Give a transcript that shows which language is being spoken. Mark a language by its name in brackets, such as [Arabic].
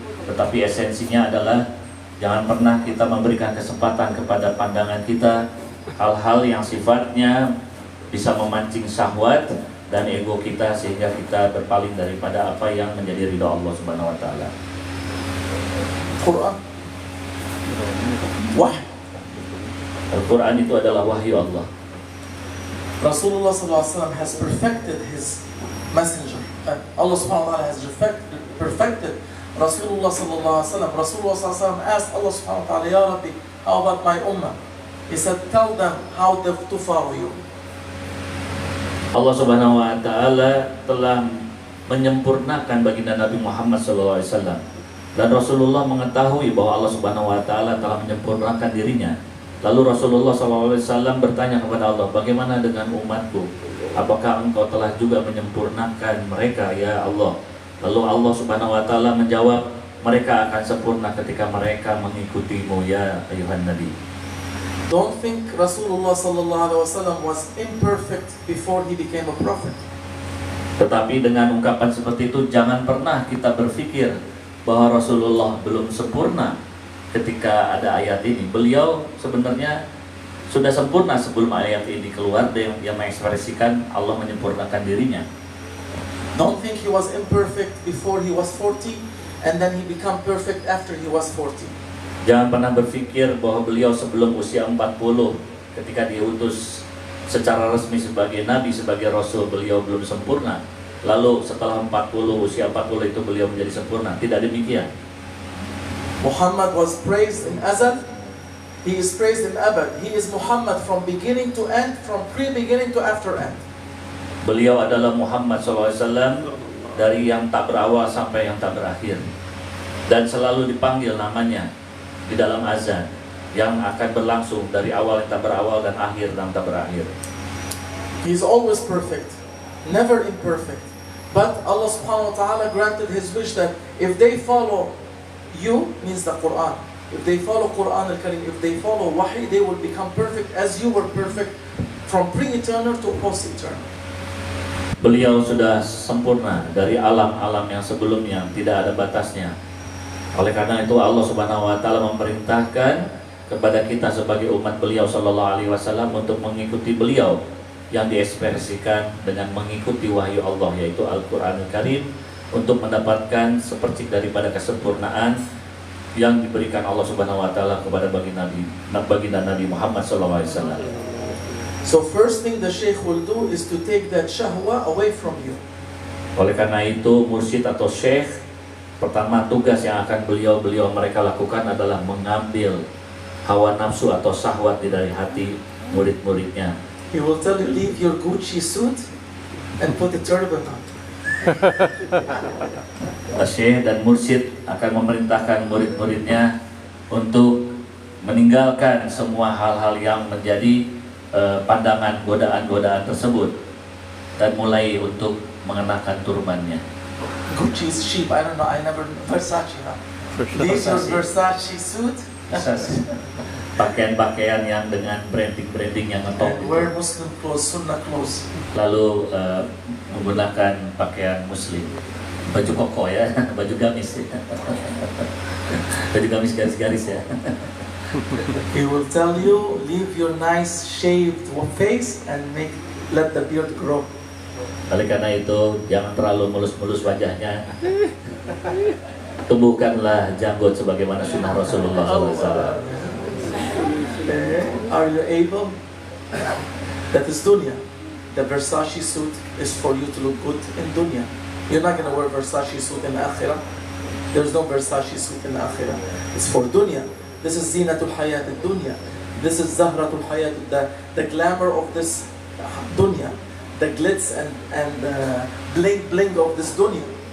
[Indonesian] Tetapi esensinya adalah jangan pernah kita memberikan kesempatan kepada pandangan kita hal-hal yang sifatnya bisa memancing syahwat dan ego kita, sehingga kita berpaling daripada apa yang menjadi ridha Allah Subhanahu wa taala. Quran. Wahyu. Al-Quran itu adalah wahyu Allah. [English] Rasulullah SAW has perfected his messenger. Allah subhanahu wa ta'ala has perfected Rasulullah SAW. Rasulullah SAW asked Allah subhanahu wa ta'ala, Ya Rabbi, how about my ummah? He said, tell them how to follow you. [Indonesian] Allah Subhanahu wa taala telah menyempurnakan baginda Nabi Muhammad SAW, dan Rasulullah mengetahui bahwa Allah Subhanahu wa taala telah menyempurnakan dirinya. Lalu Rasulullah SAW bertanya kepada Allah, bagaimana dengan umatku? Apakah engkau telah juga menyempurnakan mereka, ya Allah? Lalu Allah Subhanahu wa taala menjawab, mereka akan sempurna ketika mereka mengikutimu, [Arabic] ya ayuhan Nabi. [English] Don't think Rasulullah SAW was imperfect before he became a prophet. [Indonesian] Tetapi dengan ungkapan seperti itu, jangan pernah kita berpikir bahwa Rasulullah belum sempurna ketika ada ayat ini. Beliau sebenarnya sudah sempurna sebelum ayat ini keluar, dan yang mengekspresikan Allah menyempurnakan dirinya. [English] Don't think he was imperfect before he was 40 and then he became perfect after he was 40. [Indonesian] Jangan pernah berpikir bahwa beliau sebelum usia 40 ketika diutus secara resmi sebagai nabi, sebagai rasul, beliau belum sempurna. Lalu setelah 40, usia 40 itu beliau menjadi sempurna. Tidak demikian. [English] Muhammad was praised in Azal, he is praised in Abad. He is Muhammad from beginning to end, from pre-beginning to after end. [Indonesian] Beliau adalah Muhammad SAW dari yang tak berawal sampai yang tak berakhir, dan selalu dipanggil namanya di dalam azan yang akan berlangsung dari awal yang tak berawal dan akhir yang tak berakhir. [English] He is always perfect, never imperfect. But Allah subhanahu wa ta'ala granted his wish that if they follow you, means the Quran, if they follow Quran al-Karim, if they follow Wahy, they will become perfect as you were perfect from pre-eternal to post-eternal. [Indonesian] Beliau sudah sempurna dari alam-alam yang sebelumnya, tidak ada batasnya. Oleh karena itu Allah Subhanahu wa taala memerintahkan kepada kita sebagai umat beliau sallallahu alaihi wasallam untuk mengikuti beliau yang diekspresikan dengan mengikuti wahyu Allah, yaitu Al-Qur'an Al-Karim, untuk mendapatkan sepercik daripada kesempurnaan yang diberikan Allah Subhanahu wa taala kepada baginda Nabi Muhammad sallallahu alaihi wasallam. [English] So first thing the Shaykh will do is to take that shahwa away from you. [Indonesian] Oleh karena itu mursyid atau syekh, pertama tugas yang akan beliau mereka lakukan adalah mengambil hawa nafsu atau syahwat dari hati murid-muridnya. [English] He will tell you, leave your Gucci suit and put a turban on. [Indonesian] Syekh dan mursyid akan memerintahkan murid-muridnya untuk meninggalkan semua hal-hal yang menjadi pandangan godaan-godaan tersebut, dan mulai untuk mengenakan turbannya. [English] Gucci is cheap. I don't know. I never Versace. Huh? Leave your Versace suit [Indonesian] pakaian-pakaian yang dengan branding yang ngetop, [English] and wear Muslim clothes, Sunnah clothes. [Indonesian] lalu menggunakan pakaian Muslim, baju koko ya, baju gamis, baju gamis garis-garis ya. [English] He will tell you, leave your nice shaved face and let the beard grow. [Indonesian] Oleh karena itu jangan terlalu mulus-mulus wajahnya, tumbuhkanlah janggut sebagaimana sunnah Rasulullah SAW. [English] Are you able? That is dunya. The Versace suit is for you to look good in dunya. You're not going to wear Versace suit in akhirah. There's no Versace suit in akhirah. It's for dunya. This is [Arabic] zinatul hayat dunya. [English] This is [Arabic] zahratul hayat, [English] the glamour of this dunya, the glitz and bling of this dunya.